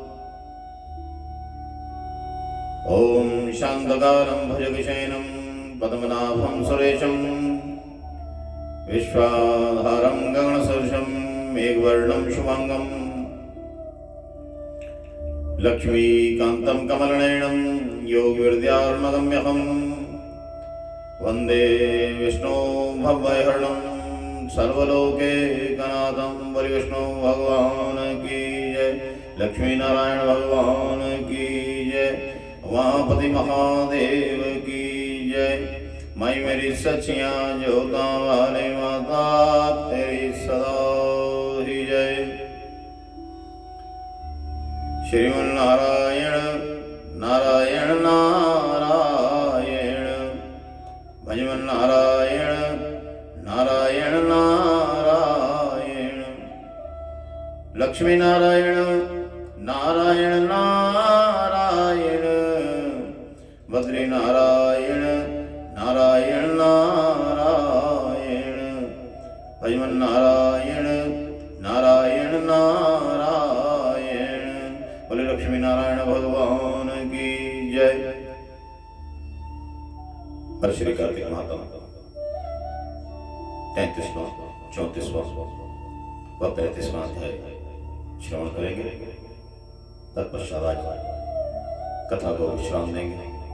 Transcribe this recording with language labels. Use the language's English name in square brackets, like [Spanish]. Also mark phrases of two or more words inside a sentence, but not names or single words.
[Sanskrit] ओम शान्तकारं भुजगशयनं पद्मनाभं सुरेशं विश्वाधारं गगनसदृशं मेघवर्णं शुभांगं लक्ष्मीकान्तं कमलनयनं योगिविद्यार्णगम्यहं वन्दे विष्णु भवभयहरणं सर्वलोकैकनाथं। [Hindi] बलि विष्णु भगवान की जय। लक्ष्मी नारायण भगवान की जय। उमापति महादेव की जय। [Punjabi] मैं मेरी सचियां जोता वाले माता तेरी सदा ही जय। [Sanskrit] श्रीमन्नारायण नारायण नारायण भजमन्नारायण नारायण नारायण। लक्ष्मी नारायण नारायण नारायण बद्री नारायण नारायण नारायण भजमन नारायण नारायण नारायण। [Hindi] बोले लक्ष्मी नारायण भगवान की जय। हर श्री कार्तिक महात्मा 33वां 34वां व 35वां अध्याय श्रवण करेंगे। तत्पश्चात आज कथा को विश्राम देंगे।